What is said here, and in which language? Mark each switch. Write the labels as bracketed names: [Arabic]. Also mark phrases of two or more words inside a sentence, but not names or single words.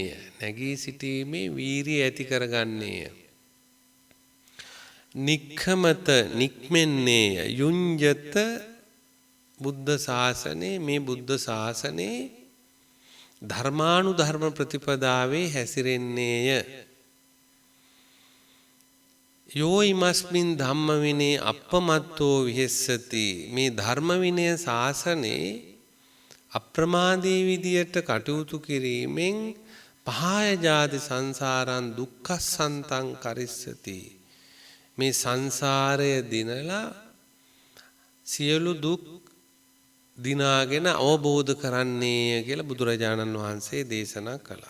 [Sinhala] නැගී සිටීමේ වීරිය ඇති කරගන්නේය. නික්ඛමත නික්මෙන්නේය. [Pali] යුංජත බුද්ධ ශාසනේ [Sinhala] මේ බුද්ධ ශාසනේ ධර්මානුධර්ම ප්‍රතිපදාවේ හැසිරෙන්නේය. [Pali] යෝ ඉමස්මින් ධම්ම විනේ අප්පමත්තෝ විහෙස්සති. [Sinhala] මේ ධර්ම විනය ශාසනේ අප්‍රමාදී විදියට කටයුතු කිරීමෙන් [Pali] පහය ජාති සංසාරං දුක්ඛසන්තං කරිස්සති. [Sinhala] මේ සංසාරය දිනලා සියලු දුක් දිනාගෙන අවබෝධ කරන්නේ කියලා බුදුරජාණන් වහන්සේ දේශනා කළා.